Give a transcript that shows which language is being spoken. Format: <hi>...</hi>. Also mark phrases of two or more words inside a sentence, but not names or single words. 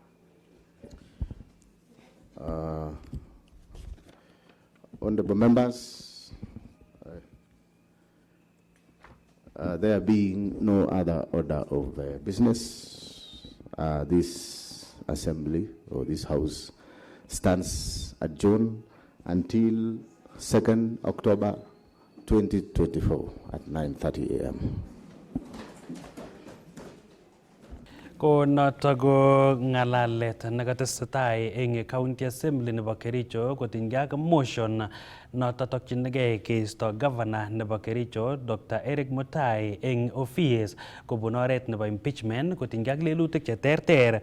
<en>Honorable members, there being no other order of business, this assembly or this House stands adjourned until 2nd October 2024 at 9:30 a.m.</en> <kln>Ko noto ko ngalalet nekatesetai eng County Assembly nebo Kericho kotinygei ak motion noto tokchinigei keisto Governor nebo Kericho Dr. Eric Mutai eng office kobun oret nebo impeachment kotinygei ak lelutik cheterter.</kln>